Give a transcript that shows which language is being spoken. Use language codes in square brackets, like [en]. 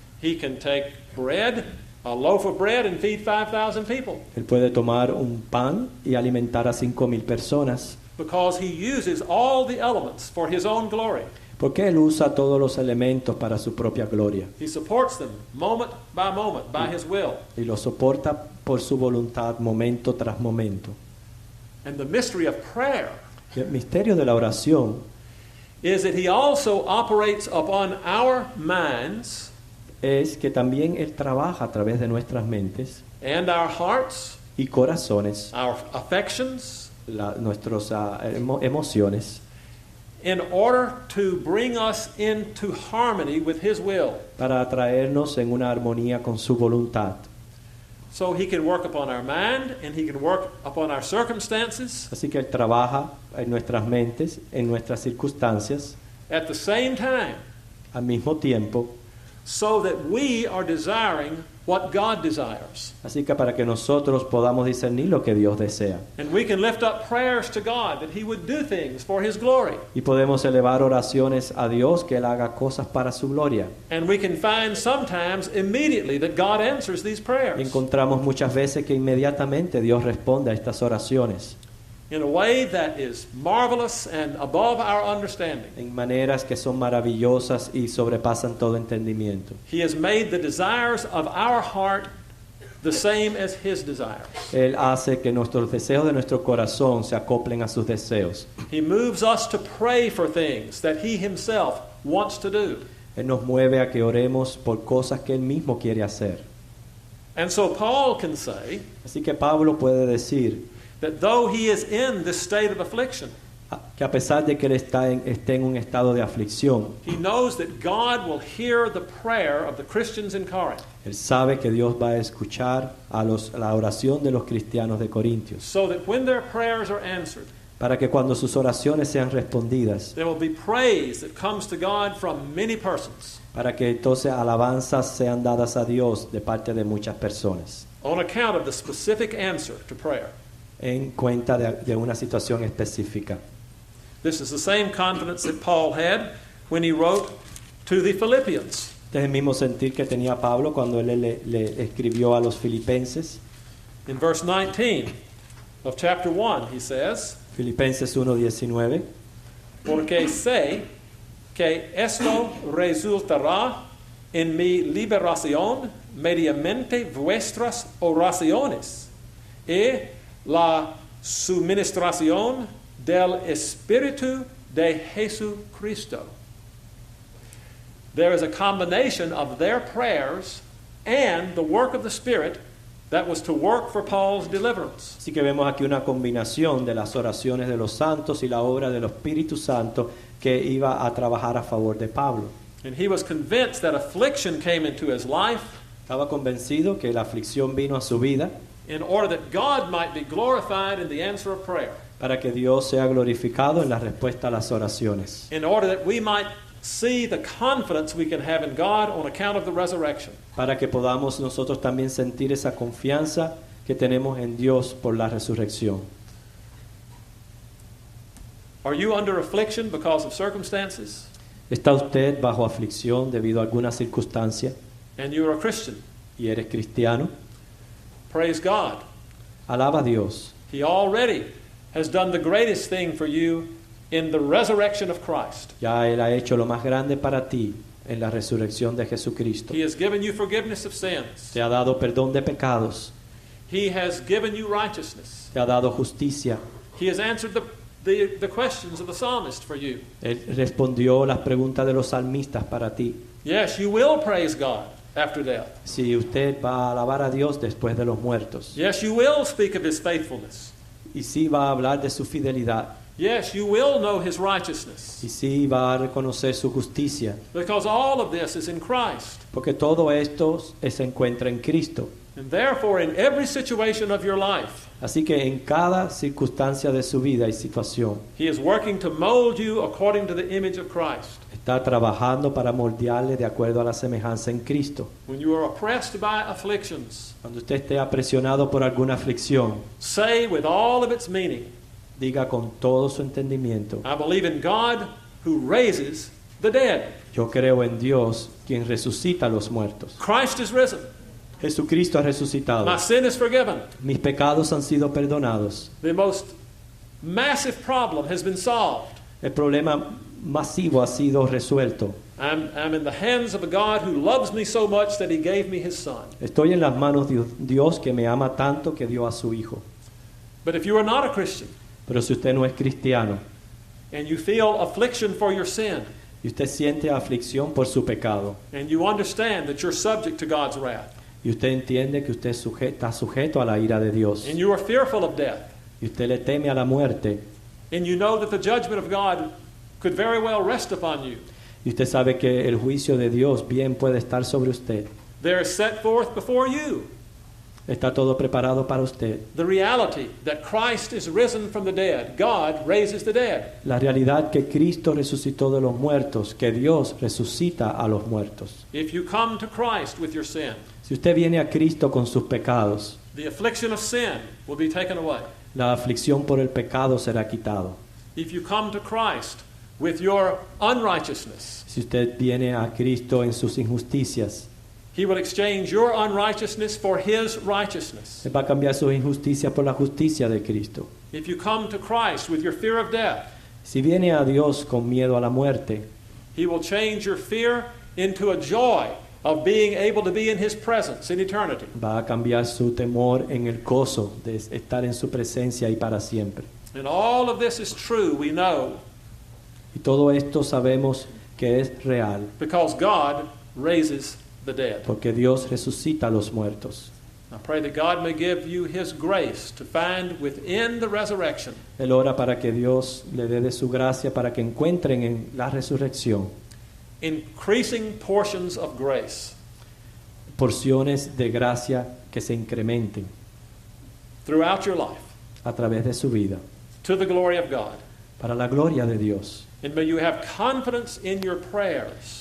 [en] He can take bread, a loaf of bread, and feed 5,000 people [es] Él puede tomar un pan y alimentar a 5,000 personas. [en] because he uses all the elements for his own glory. [es] Porque Él usa todos los elementos para su propia gloria. [en] He supports them moment by his will. [es] Y los soporta por su voluntad momento tras momento. [en] And the mystery of prayer [es] Y el misterio de la oración [en] is that he also operates upon our minds [es] es que también Él trabaja a través de nuestras mentes [en] and our hearts, [es] y corazones, [en] our affections, [es] nuestras emociones, [en] in order to bring us into harmony with His will. [es] para atraernos en una armonía con su voluntad. [en] So He can work upon our mind and He can work upon our circumstances. [es] Así que Él trabaja en nuestras mentes, en nuestras circunstancias, [en] At the same time, [es] al mismo tiempo, [en] so that we are desiring what God desires. [es] así que para que nosotros podamos discernir lo que Dios desea. [en] And we can lift up prayers to God that He would do things for His glory. [es] Y podemos elevar oraciones a Dios, que Él haga cosas para su gloria. [en] And we can find sometimes immediately that God answers these prayers [es] Encontramos muchas veces que inmediatamente Dios responde a estas oraciones [en] in a way that is marvelous and above our understanding. [es] en maneras que son maravillosas y sobrepasan todo entendimiento. [en] He has made the desires of our heart the same as His desires. [es] Él hace que nuestros deseos de nuestro corazón se acoplen a sus deseos. [en] He moves us to pray for things that He Himself wants to do. [es] Él nos mueve a que oremos por cosas que Él mismo quiere hacer. [en] And so Paul can say [es] Así que Pablo puede decir [en] that though he is in this state of affliction, [es] que a pesar de que Él esté en un estado de aflicción, [en] he knows that God will hear the prayer of the Christians in Corinth. [es] Él sabe que Dios va a escuchar la oración de los cristianos de Corintios, [en] So that when their prayers are answered, [es] para que cuando sus oraciones sean respondidas, [en] there will be praise that comes to God from many persons [es] para que entonces alabanzas sean dadas a Dios de parte de muchas personas, [en] on account of the specific answer to prayer. [es] en cuenta de una situación específica. [en] This is the same confidence that Paul had when he wrote to the Philippians. [es] Este es el mismo sentir que tenía Pablo cuando él le escribió a los filipenses. [en] In verse 19 of chapter 1, he says, [es] Filipenses 1:19. porque sé que esto resultará en mi liberación mediante vuestras oraciones y la suministración del Espíritu de Jesucristo. [en] There is a combination of their prayers and the work of the Spirit that was to work for Paul's deliverance. [es] Así que vemos aquí una combinación de las oraciones de los santos y la obra del Espíritu Santo que iba a trabajar a favor de Pablo. [en] And he was convinced that affliction came into his life [es] Estaba convencido que la aflicción vino a su vida [en] in order that God might be glorified in the answer of prayer, [es] para que Dios sea glorificado en la respuesta a las oraciones, [en] in order that we might see the confidence we can have in God on account of the resurrection. [es] para que podamos nosotros también sentir esa confianza que tenemos en Dios por la resurrección. [en] Are you under affliction because of circumstances? [es] ¿Está usted bajo aflicción debido a alguna circunstancia [en] And you are a Christian? [es] y eres cristiano? [en] Praise God. [es] Alaba a Dios. [en] He already has done the greatest thing for you in the resurrection of Christ. [es] Ya Él ha hecho lo más grande para ti en la resurrección de Jesucristo. [en] He has given you forgiveness of sins. [es] Te ha dado perdón de pecados, [en] He has given you righteousness. [es] te ha dado justicia. [en] He has answered the questions of the psalmist for you. [es] Él respondió las preguntas de los salmistas para ti. [en] Yes, you will praise God after death. [es] Si usted va a alabar a Dios después de los muertos, [en] Yes, you will speak of His faithfulness. [es] y sí va a hablar de su fidelidad, [en] Yes, you will know His righteousness. [es] y sí va a reconocer su justicia, [en] Because all of this is in Christ. [es] porque todo esto se encuentra en Cristo. [en] And therefore, in every situation of your life, [es] Así que en cada circunstancia de su vida y situación, [en] He is working to mold you according to the image of Christ. [es] está trabajando para moldearle de acuerdo a la semejanza en Cristo. [en] When you are oppressed by afflictions, [es] Cuando usted esté apresionado por alguna aflicción, [en] say with all of its meaning, [es] diga con todo su entendimiento: [en] I believe in God who raises the dead. [es] yo creo en Dios, quien resucita a los muertos. [en] Christ is risen. [es] Jesucristo ha resucitado. [en] My sin is forgiven. [es] Mis pecados han sido perdonados. [en] The most massive problem has been solved. [es] El problema masivo ha sido resuelto. [en] I'm in the hands of a God who loves me so much that He gave me His Son. [es] Estoy en las manos de Dios, que me ama tanto que dio a su Hijo. [en] But if you are not a Christian [es] Pero si usted no es cristiano [en] and you feel affliction for your sin [es] y usted siente aflicción por su pecado [en] and you understand that you're subject to God's wrath [es] y usted entiende que usted está sujeto a la ira de Dios [en] and you are fearful of death [es] y usted le teme a la muerte [en] and you know that the judgment of God could very well rest upon you. [es] Y usted sabe que el juicio de Dios bien puede estar sobre usted. [en] There is set forth before you [es] Está todo preparado para usted. [en] the reality that Christ is risen from the dead. God raises the dead. [es] La realidad que Cristo resucitó de los muertos, que Dios resucita a los muertos. [en] If you come to Christ with your sin, [es] Si usted viene a Cristo con sus pecados, [en] the affliction of sin will be taken away. [es] la aflicción por el pecado será quitado. [en] If you come to Christ with your unrighteousness, [es] Si usted viene a Cristo en sus injusticias, [en] He will exchange your unrighteousness for His righteousness. [es] Él va a cambiar sus injusticias por la justicia de Cristo. [en] If you come to Christ with your fear of death, [es] Si viene a Dios con miedo a la muerte, [en] He will change your fear into a joy of being able to be in His presence in eternity. [es] va a cambiar su temor en el gozo de estar en su presencia y para siempre. [en] And all of this is true, we know, [es] Y todo esto sabemos que es real, [en] because God raises the dead. [es] porque Dios resucita a los muertos. [en] I pray that God may give you His grace to find within the resurrection [es] Él ora para que Dios le dé de su gracia para que encuentren en la resurrección [en] increasing portions of grace [es] porciones de gracia que se incrementen [en] throughout your life [es] a través de su vida, [en] to the glory of God. [es] para la gloria de Dios. [en] And may you have confidence in your prayers